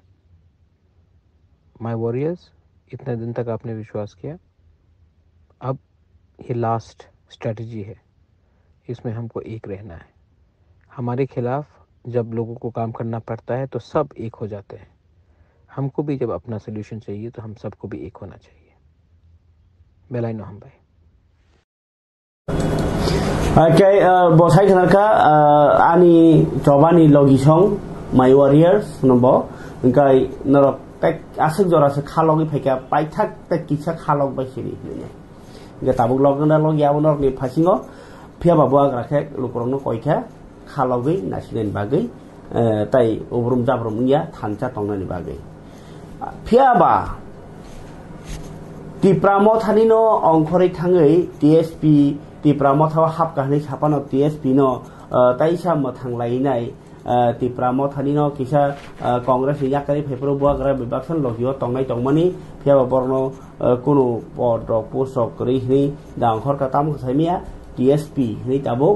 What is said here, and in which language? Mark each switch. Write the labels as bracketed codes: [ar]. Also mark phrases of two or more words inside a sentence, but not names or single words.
[hi] माय वॉरियर्स, इतने दिन तक आपने विश्वास किया, अब ये लास्ट स्ट्रैटेजी है, इसमें हमको एक रहना है। हमारे खिलाफ जब लोगों को काम करना पड़ता है तो सब एक हो जाते हैं, हमको भी जब अपना सोल्यूशन चाहिए तो हम सबको भी एक होना चाहिए। [trp] बेलाइनो हम भाई Okay, bosai kanaka ani cobani logisong [en] my warriors [trp] nombo engkai norok tek asuk jora se khalogi pheka paithak tek kisa khalog baisini ne ge tabuk logna logi abonor ni phasingo phia babu agrakhe lukurongno koikha khalogi nasinen bagai tai obrum jabrum nia thancha tongnani bagai phia ba tipramo thanino ongkhori thangai TSP तिप्रामथाव हाबगाहनै सापानो टीएसपी नो ताइसा मथांलायनाय तिप्रामथानि नो किसा कांग्रेस याकारि फेफरो बुआग्रा विभागसन लगियो तंनाय तंमानि फियाबा बरनो कुनु पद पोस्टक रैहनि दांखर काताम खसाइमिया टीएसपी नै ताबो